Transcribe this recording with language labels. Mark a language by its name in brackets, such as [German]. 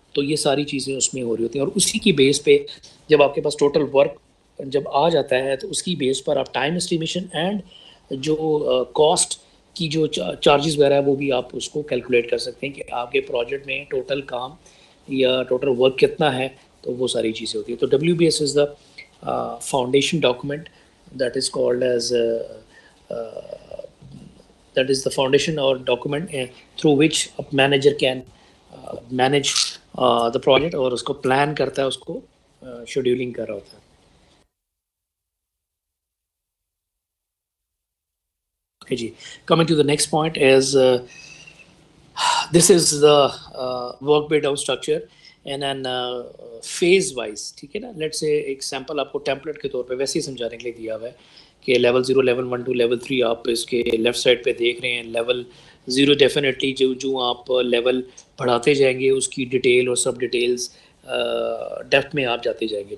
[Hindi] तो ये सारी चीज़ें उसमें हो रही होती हैं. और उसी की बेस पे जब आपके पास टोटल वर्क जब आ जाता है तो उसकी बेस पर आप टाइम एस्टिमेशन एंड जो कॉस्ट की जो चार्जेस वगैरह है वो भी आप उसको कैलकुलेट कर सकते हैं कि आपके प्रोजेक्ट में टोटल काम या टोटल वर्क कितना है. तो वो सारी चीज़ें होती हैं. [English] तो WBS इज़ द foundation document that is called as that is the foundation or document through which a manager can manage the project [Hindi] और उसको plan करता है, उसको scheduling कर रहा होता है. [English] Okay जी, coming to the next point is this is the work breakdown structure and then phase wise. [Hindi] ठीक है ना, लेट्स से एक सैम्पल आपको टेम्पलेट के तौर पे वैसे ही समझाने के लिए दिया हुआ है कि लेवल 0, लेवल 1 to लेवल 3 आप इसके लेफ्ट साइड पे देख रहे हैं. लेवल 0 डेफिनेटली जो आप लेवल बढ़ाते जाएंगे उसकी डिटेल और सब डिटेल्स डेप्थ में आप जाते जाएंगे.